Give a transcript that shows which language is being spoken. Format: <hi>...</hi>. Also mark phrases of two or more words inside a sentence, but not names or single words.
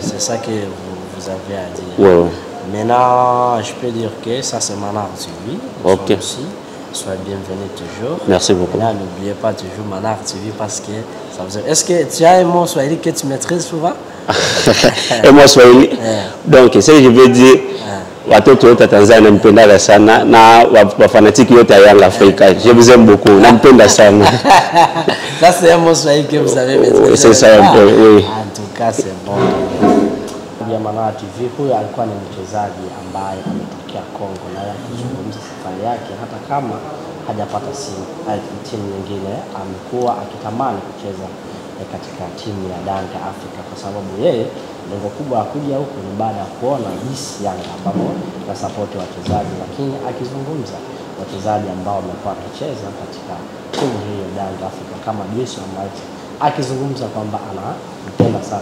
<fr>C'est ça que vous avez à dire. Maintenant, je peux dire que ça c'est Manar TV. Ok. Soyez bienvenus toujours. Merci beaucoup. N'oubliez pas toujours Manar TV parce que ça vous aide. Est-ce que tu as un mot swahili que tu maîtrises souvent? Et moi swahili. Donc, ce que je veux dire,</fr> <sw>watoto wote Tanzania mpenda sana na wafanatiki yote ya Yanga Afrika.</sw> <fr>Je vous aime beaucoup.</fr> <sw>Nampenda sana.</sw> <fr>Ça c'est un mot swahili que vous avez maîtrisé. C'est ça, oui. En tout cas, c'est bon.</fr> <sw>Manar TV, huyu alikuwa ni mchezaji ambaye ametokea Kongo na akizungumza safari yake, hata kama hajapata timu nyingine, amekuwa akitamani kucheza katika timu ya Yanga Afrika kwa sababu yeye lengo kubwa la kuja huku ni baada ya kuona jinsi Yanga ambapo na support wachezaji, lakini akizungumza wachezaji ambao wamekuwa wakicheza katika timu hiyo ya Yanga Afrika kama Jason ambaye akizungumza kwamba anampenda sana.</sw>